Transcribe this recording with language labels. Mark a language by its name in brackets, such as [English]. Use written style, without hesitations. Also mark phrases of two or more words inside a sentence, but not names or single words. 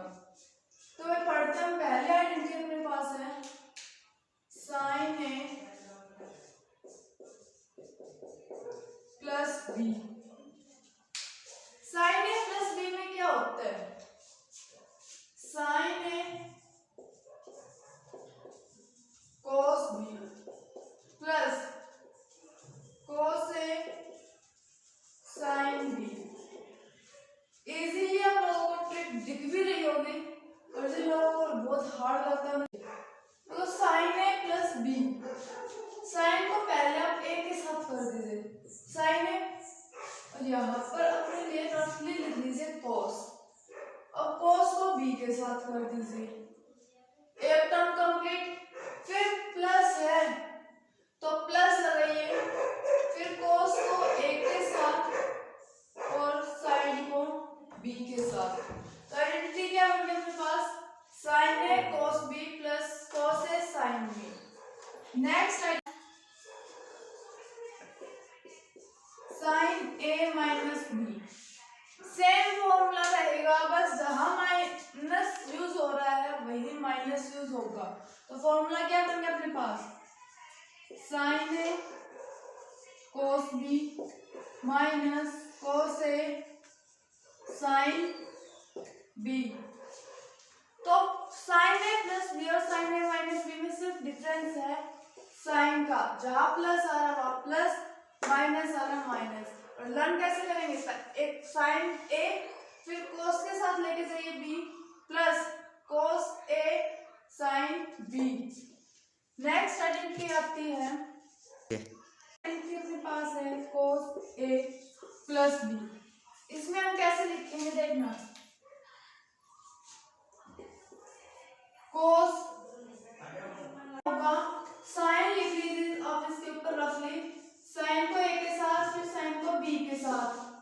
[Hindi] तो मैं पढ़ते हैं, पहले आइडेंटिटी अपने पास है [English] sine a plus b. sine a plus b [Hindi] में क्या होता है? [English] sine a cos b plus cos a sin b. [Hindi] इजीली आप लोगों को ट्रिक दिख भी रही होगी, और जिन लोगों को बहुत हार्ड लगता है तो [English] sin a plus b, [Hindi] साइन को पहले आप a के साथ कर दीजिए sin a, और यहाँ पर अपने लिए रफली लिख लीजिए cos, अब cos को b के साथ कर दीजिए, एक [English] term complete. [Hindi] फिर प्लस है तो प्लस लगाइए, फिर cos को a के साथ और sin को b के साथ। तो आइडेंटिटी क्या बन गई अपने पास? [English] sin a cos b plus cos a sin b. [Hindi] नेक्स्ट [English] sin a minus b, same formula [Hindi] रहेगा, बस जहां [English] minus use [Hindi] हो रहा है वही [English] minus use [Hindi] होगा। तो फॉर्मूला क्या बन गया अपने पास? [English] sin a cos b minus cos a sin b. [Hindi] तो [English] sin a plus b [Hindi] और [English] sin a minus b [Hindi] में सिर्फ डिफरेंस है साइन का, जहां प्लस आ रहा वहां प्लस, माइनस आ रहा माइनस। और लर्न कैसे करेंगे? एक साइन a फिर cos के साथ लेके जाइए [English] b plus cos a sin b. next identity [Hindi] आती है, आइडेंटिटी अपने पास है [English] cos a plus b. [Hindi] इसमें हम कैसे लिखेंगे देखना, cos होगा, साइन लिख लीजिए आप इसके ऊपर रफली, साइन को a के साथ फिर साइन को b के साथ।